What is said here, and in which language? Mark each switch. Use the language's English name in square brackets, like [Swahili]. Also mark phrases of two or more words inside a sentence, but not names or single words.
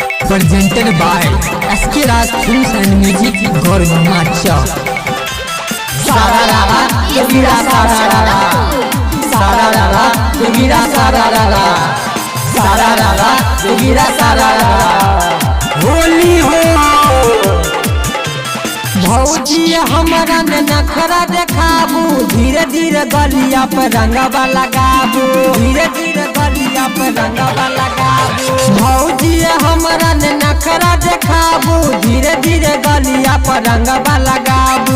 [English] presented by SK Raj Films and Music Gormacha. Sararara, Yogira Sararara, Sararara, Yogira Sararara, Sararara, Yogira Sararara. [Bhojpuri] होली हो भौजी हमारा ने नखरा देखाबू, धीरे धीरे गलिया पर रंगवा लगाबू, धीरे धीरे गलिया पर रंगवा लगाबू। भौजी हमारा ने नखरा देखाबू, धीरे धीरे गलिया पर रंगवा लगाबू।